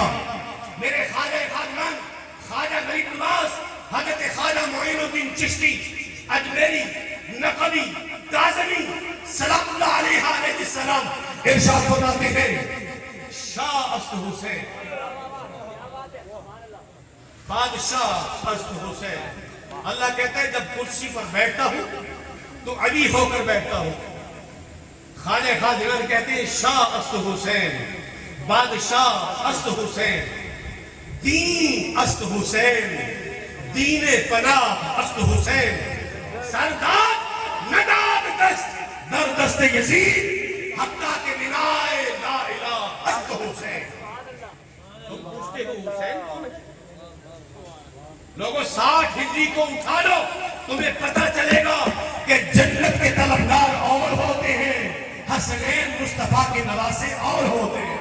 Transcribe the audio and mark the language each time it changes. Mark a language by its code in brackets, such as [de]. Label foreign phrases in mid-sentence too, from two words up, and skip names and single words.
[ur] میرے خواجہ خاجگان خواجہ غریب نواز حضرت خواجہ معین الدین چشتی اجمیری نقبی کاظمی [ar] سلام اللہ علیہ السلام [ur] ارشاد فرماتے ہیں [fa] شاہ است حسین، بادشاہ است حسین۔ [ur] اللہ کہتا ہے جب کرسی پر بیٹھتا ہوں تو علی ہو کر بیٹھتا ہوں۔ خواجہ خواجگان کہتے ہیں [fa] شاہ است حسین، بادشاہ است حسین، دین است حسین، دین پناہ است حسین، سردار نداد دست در دست یزید حقہ کے بنائے لا الہ است حسین۔ [ur] تم پوچھتے ہو حسین کون ہے؟ لوگوں 60 ہجری کو اٹھا لو، تمہیں پتہ چلے گا کہ جنت کے طلبگار اور ہوتے ہیں، حسنین مصطفیٰ کے نواسے اور ہوتے ہیں۔